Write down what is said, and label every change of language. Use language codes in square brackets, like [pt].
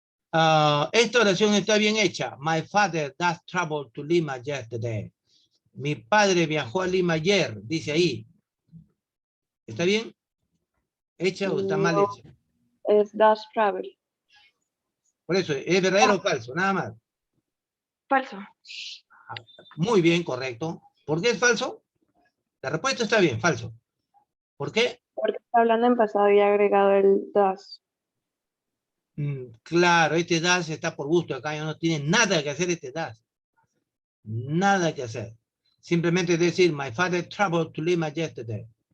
[es] Esta oración está bien hecha. [en] My father does travel to Lima yesterday. [es] Mi padre viajó a Lima ayer, dice ahí. ¿Está bien hecha o está mal No, hecha? es does travel. Por eso, ¿es verdadero o falso? Nada más. Falso. Muy bien, correcto. ¿Por qué es falso? La respuesta está bien, falso. ¿Por qué? Porque está hablando en pasado y ha agregado el does. Claro, este das está por gusto acá, ya no tiene nada que hacer este das. Nada que hacer. Simplemente decir, [en] my father traveled to Lima yesterday.